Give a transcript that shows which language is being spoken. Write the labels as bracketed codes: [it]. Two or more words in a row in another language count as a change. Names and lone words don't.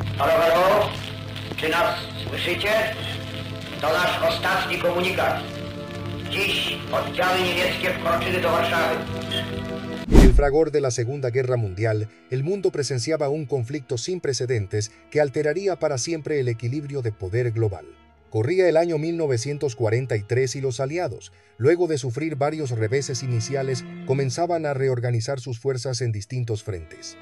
[pl] Halo, halo, czy nas słyszycie? To nasz ostatni komunikat. Dziś oddziały niemieckie wkroczyły do Warszawy. [es] En el fragor de la Segunda Guerra Mundial, el mundo presenciaba un conflicto sin precedentes que alteraría para siempre el equilibrio de poder global. Corría el año 1943 y los aliados, luego de sufrir varios reveses iniciales, comenzaban a reorganizar sus fuerzas en distintos frentes.